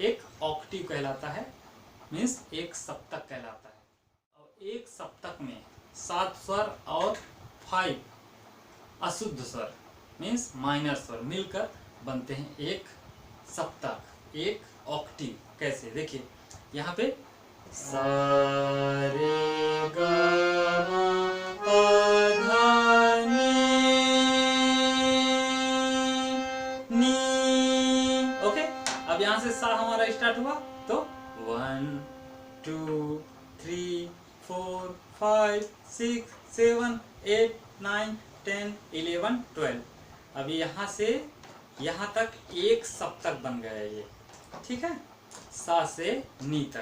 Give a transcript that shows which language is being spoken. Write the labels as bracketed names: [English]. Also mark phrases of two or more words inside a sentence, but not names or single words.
[Hindi] एक ऑक्टिव कहलाता है, मीन्स एक सप्तक कहलाता है। और एक सप्तक में 7 स्वर और 5 अशुद्ध स्वर मीन्स माइनर स्वर मिलकर बनते हैं एक सप्तक, एक ऑक्टिव। कैसे, देखिए यहाँ पे सा रे ग म प ध नी। ओके, अब यहाँ से सा हमारा स्टार्ट हुआ तो 1 2 3 4 5 6 7 8 9 10 11 12। अभी यहाँ से यहाँ तक एक सप्तक बन गया ये, ठीक है, सा से नी तक।